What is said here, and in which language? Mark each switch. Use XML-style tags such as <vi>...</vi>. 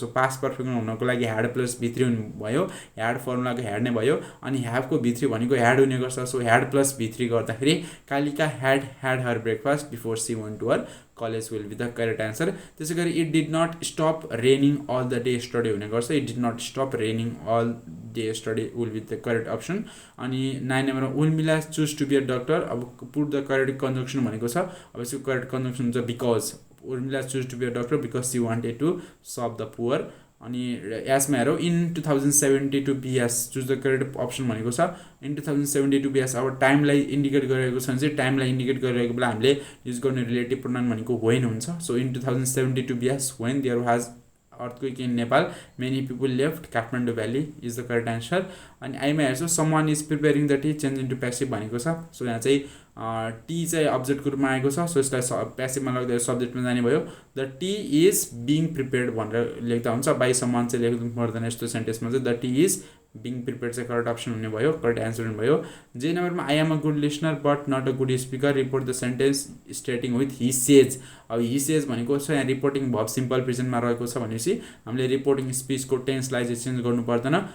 <ne>So past पर्फेक्टमा हुनको लागि had plus V3 हुनुभयो। ह्याड फर्मुलाको ह्याड नै भयो। अनि ह्याभको V3 भनेको ह्याड हुने गर्छ। सो ह्याड प्लस V3 गर्दाखेरि</ne> <en>Kalika had her breakfast before she went to her college will be the correct answer. त्यसै गरी it did not stop raining all the day study</en> <ne>हुने गर्छ।</ne> <en>It did not stop raining all day study will be the correct option.</en> <ne>अनि 9 नम्बरमा</ne> <en>Urmila choose to be a doctor.</en> <ne>अब put the correct कन्जङ्सन भनेको छ। अब यसको करेक्ट कन्जङ्सन हुन्छ because.</ne> <en>Urmila choose to be a doctor because she wanted to serve the poor.</en> <ne>अनि यसमा हेरौँ</ne> <en>in 2072 BS choose the correct option</en> <ne>भनेको छ। इन 2072 BS अब टाइमलाई इन्डिकेट गरिरहेको छ भने चाहिँ टाइमलाई इन्डिकेट गरिरहेको बेला हामीले युज गर्ने रिलेटिभ प्रोनाउन भनेको वेन हुन्छ। So in 2072 BS</ne> <en>When there was earthquake in Nepal, many people left Kathmandu Valley is the correct answer.</en> <ne>अनि आइमा हेर्छु</ne> <en>someone is preparing the tea change into passive</en> <ne>भनेको छ। सो यहाँ चाहिँ T चाहिँ अब्जेक्टको रूपमा आएको छ। सो यसलाई प्यासिभमा लाग्दा सब्जेक्टमा जाने भयो।</ne> <en>the tea is being prepared</en> <ne>भनेर लेख्दा हुन्छ। बाई सम्मान चाहिँ लेख्नु पर्दैन यस्तो सेन्टेन्समा चाहिँ। The T is being prepare चाहिँ करेक्ट अप्सन हुने भयो, करेक्ट एन्सर हुने भयो।</ne> <en>जे नम्बरमा I am a good listener but not a good speaker, report the sentence starting with he says.</en> <ne>अब हि सेज भनेको छ यहाँ रिपोर्टिङ भर्ब सिम्पल प्रेजेन्टमा रहेको छ भनेपछि हामीले रिपोर्टिङ स्पिचको टेन्सलाई चाहिँ चेन्ज गर्नु पर्दैन।</ne>